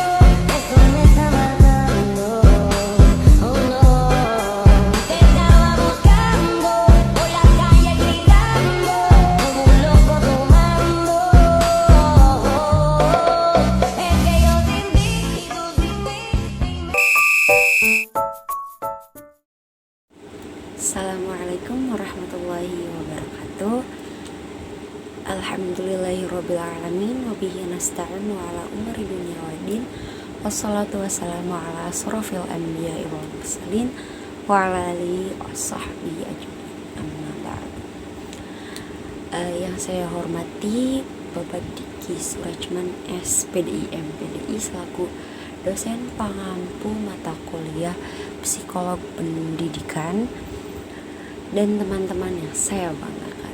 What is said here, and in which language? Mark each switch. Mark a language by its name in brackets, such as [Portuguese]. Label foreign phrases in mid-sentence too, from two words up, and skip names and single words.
[Spanish] Eso me está matando. [English] Oh no. [Spanish] Te estaba buscando por la calle gritando como un loco tomando. Es que yo sin ti, tú sin mí, sin mí. [Arabic] السلام عليكم ورحمة الله وبركاته. الحمد لله رب العالمين. وبه نستعين وعلى أمور الدنيا والدين. والصلاة والسلام على أشرف الأنبياء والمرسلين وعلى آله وصحبه أجمعين. أما بعد. [Indonesian] Yang saya hormati Bapak Diki Surajman SPDI MPDI selaku dosen pengampu mata kuliah psikolog pendidikan dan teman-teman yang saya banggakan.